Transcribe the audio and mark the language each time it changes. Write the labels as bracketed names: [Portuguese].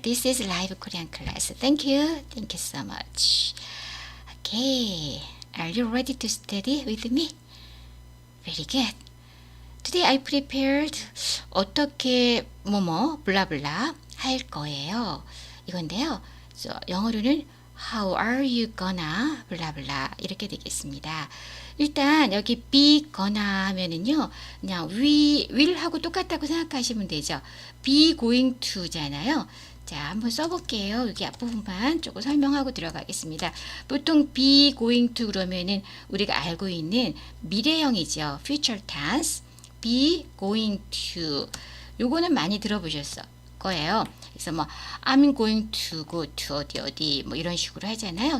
[English] This is live Korean class. Thank you so much. Okay, are you ready to study with me? Very good. Today I prepared [Korean] 어떻게 뭐뭐 블라블라 할 거예요. 이건데요. 영어로는 [English] How are you gonna [Korean] 블라블라 이렇게 되겠습니다. 일단 여기 be gonna 하면은요, 그냥 will 하고 똑같다고 생각하시면 되죠. [English] be going to잖아요. [Korean] 자, 한번 써볼게요. 여기 앞부분만 조금 설명하고 들어가겠습니다. 보통 be going to 그러면은 우리가 알고 있는 미래형이죠. [English] future tense. be going to. [Korean] 요거는 많이 들어보셨을 거예요. 그래서 뭐 [English] I'm going to go to [Korean] 어디 뭐 이런 식으로 하잖아요.